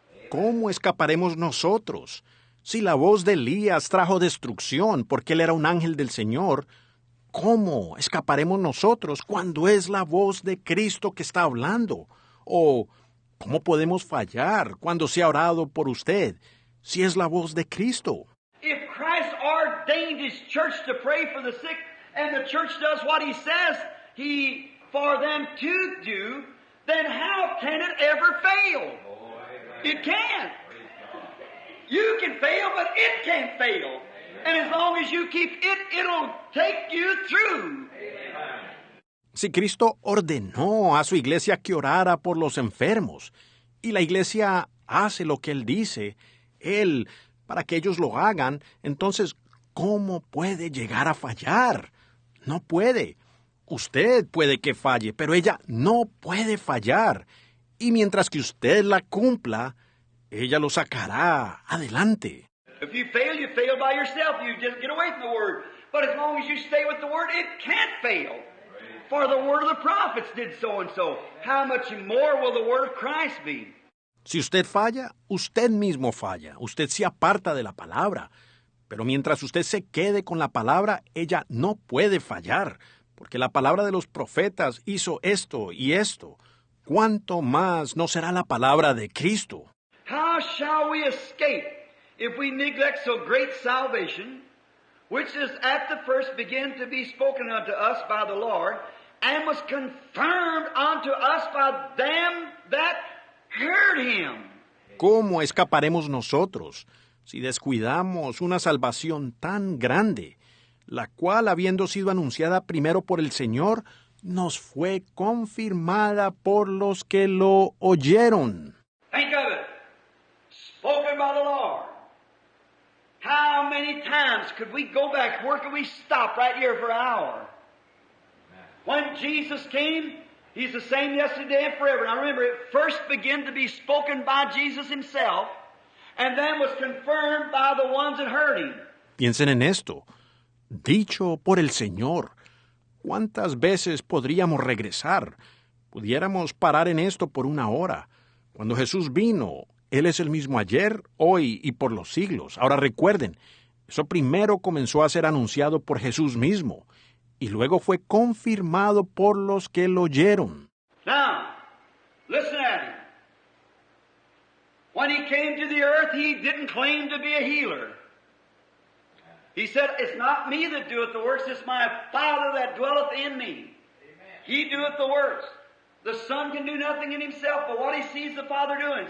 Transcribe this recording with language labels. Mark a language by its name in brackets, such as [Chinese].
[Spanish] ¿Cómo escaparemos nosotros? Si la voz de Elías trajo destrucción porque él era un ángel del Señor, ¿cómo escaparemos nosotros cuando es la voz de Cristo que está hablando? ¿O cómo podemos fallar cuando se ha orado por usted si es la voz de Cristo? [English] If Christ ordained His church to pray for the sick, and the church does what He says for them to do, then how can it ever fail? It can't. You can fail, but it can't fail. And as long as you keep it, it'll take you through. [Spanish] Si Cristo ordenó a su iglesia que orara por los enfermos, y la iglesia hace lo que Él dice, Él, para que ellos lo hagan, entonces, ¿cómo puede llegar a fallar? No puede. Usted puede que falle, pero ella no puede fallar. Y mientras que usted la cumpla, ella lo sacará adelante. [English] If you fail by yourself. You just get away from the Word. But as long as you stay with the Word, it can't fail. For the Word of the prophets did so and so. How much more will the Word of Christ be? [Spanish] Si usted falla, usted mismo falla. Usted se aparta de la palabra. Pero mientras usted se quede con la palabra, ella no puede fallar. Porque la palabra de los profetas hizo esto y esto. ¿Cuánto más no será la palabra de Cristo? [English] How shall we escape if we neglect so great salvation, which is at the first began to be spoken unto us by the Lord, and was confirmed unto us by them that heard Him? [Spanish] ¿Cómo escaparemos nosotros si descuidamos una salvación tan grande, la cual, habiendo sido anunciada primero por el Señor, nos fue confirmada por los que lo oyeron? [English] Think of it. Spoken by the Lord. How many times could we go back? Where could we stop right here for an hour? When Jesus came, He's the same yesterday and forever. Now remember, it first began to be spoken by Jesus Himself, and then was confirmed by the ones that heard Him. [Spanish] Piensen en esto. Dicho por el Señor. ¿Cuántas veces podríamos regresar? Pudiéramos parar en esto por una hora. Cuando Jesús vino, Él es el mismo ayer, hoy y por los siglos. Ahora recuerden, eso primero comenzó a ser anunciado por Jesús mismo, y luego fue confirmado por los que lo oyeron. [English] Now, listen at Him. When He came to the earth, He didn't claim to be a healer. He said, it's not me that doeth the works, it's my Father that dwelleth in me. He doeth the works. The Son can do nothing in Himself, but what He sees the Father doing.